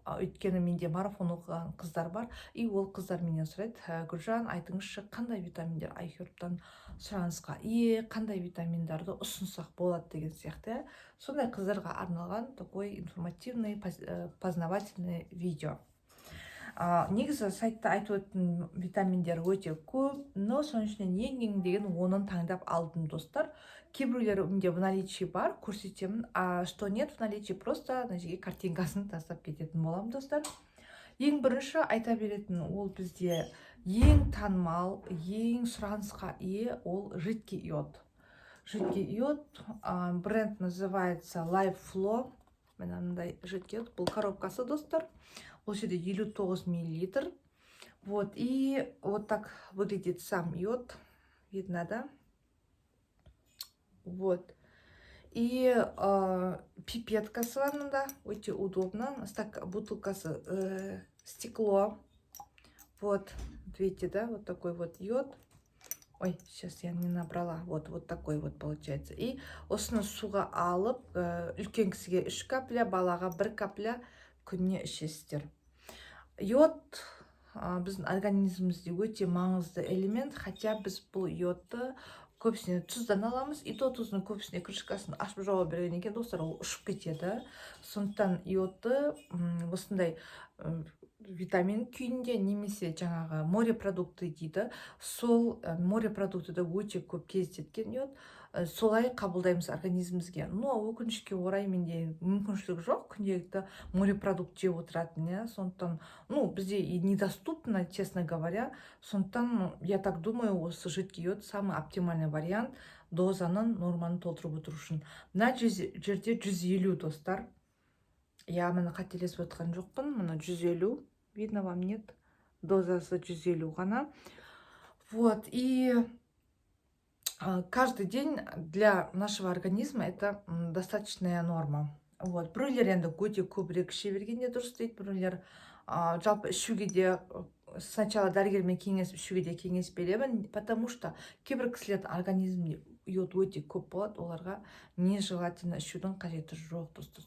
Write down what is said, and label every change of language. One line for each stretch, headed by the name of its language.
Kazakh: Өйткені менде марафон оқыған қыздар бар, и ол қыздар менен сұрайды: Гүлжан, айтыңызшы, қандай витаминдер iHerb-тан сұранысқа ие, қандай витаминдарды ұсынсақ болады деген сияқты. Сондай қыздарға арналған
Russian: такой информативный, познавательный видео.
Kazakh: Негізі сайтта айтып өткен витаминдер өте көп, но соның ішінен ең деген 10-ын таңдап алдым, достар. Кейбіреулері менде
Russian: в наличии
Kazakh: бар, көрсетемін,
Russian: а что нет в наличии, просто
Kazakh: мына жерге картинкасын тастап кететін боламын, достар. Ең бірінші айта беретін, ол бізде ең танымал, ең сұранысқа ие, ол жидкий йод.
Russian: Жидкий йод, бренд называется Life Flow.
Kazakh: Мынандай жидкий йод, бұл коробкасы, достар. Бұл жерде 59 мл.
Russian: Вот, и вот так выглядит сам йод. Видно, да? Вот.
Kazakh: И пипеткасы бар мында, өте
Russian: удобно.
Kazakh: Бутылкасы
Russian: стекло. Вот, видите, да? Вот такой вот йод. Ой, сейчас я не набрала. Вот такой вот получается.
Kazakh: И осыны суға алып, үлкен кісіге 3 капля, балаға 1 капля күніне ішесіздер. Йод біздің организмімізде өте маңызды элемент,
Russian: хотя
Kazakh: біз бұл йодты көбісіне тұздан аламыз,
Russian: и то
Kazakh: тұздың көбісіне крышкасын ашып жауа берген екен, достар, ол ұшып кетеді. Сондықтан йодты осындай витамин күйінде, немесе жаңағы морепродукты дейді, сол морепродуктыда өте көп кездескен йод, солай қабылдаймыз организмімізге. Но өкінішке орай менде мүмкіншілік жоқ күнделікті морепродукт жеп отыратын, сондықтан бізде
Russian: и недоступно, честно говоря.
Kazakh: Сондықтан
Russian: я так думаю,
Kazakh: осы жидкий йод
Russian: самый оптимальный вариант
Kazakh: дозаның норманы толтырып отыру үшін. Мына жерде 150, достар. Я мені қателесіп отқан жоқпын. Мына 150,
Russian: видно вам, нет?
Kazakh: Дозасы 150 ғана.
Russian: Вот, и каждый день для нашего организма это достаточная норма.
Kazakh: Вот, біреулер енді өте көбірек іше бергенде дұрыс дейді, біреулер жалпы ішуге де
Russian: сначала
Kazakh: дәрігермен кеңесіп ішуге де кеңес беремін,
Russian: потому что
Kazakh: кейбір кісілердің организмінде йод өте көп болады, оларға
Russian: нежелательно
Kazakh: ішудің қажеті жоқ, достар.